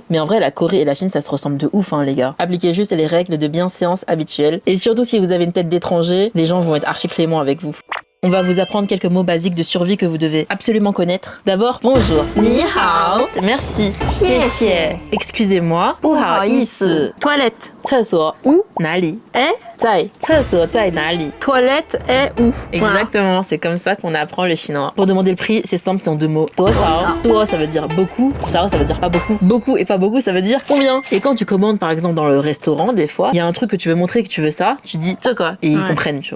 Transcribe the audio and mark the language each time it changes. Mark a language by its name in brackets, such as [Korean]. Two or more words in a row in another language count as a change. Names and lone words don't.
[French] Mais en vrai, la Corée et la Chine, ça se ressemble de ouf, hein, les gars. Appliquez juste les règles de bienséance habituelles. Et surtout, si vous avez une tête d'étranger, les gens vont être archi cléments avec vous. On va vous apprendre quelques mots basiques de survie que vous devez absolument connaître. D'abord, bonjour. [Chinese] 你好. [French] Merci. [Chinese] 谢谢. [French] Excusez-moi. [Chinese] 不好意思. [French] Toilette. [Chinese] 厕所 [French] Où? [Chinese] 哪里 [French] Est. [Chinese] 在厕所在哪里 [French] Toilette est où? Exactement, c'est comme ça qu'on apprend le chinois. Pour demander le prix, c'est simple, c'est en deux mots. [Chinese] 多少. [French] Tuo, ça veut dire beaucoup. Shao, ça veut dire pas beaucoup. Beaucoup et pas beaucoup, ça veut dire combien. Et quand tu commandes, par exemple, dans le restaurant, des fois, il y a un truc que tu veux montrer que tu veux ça, tu dis ce quoi. Et ils comprennent, tu vois.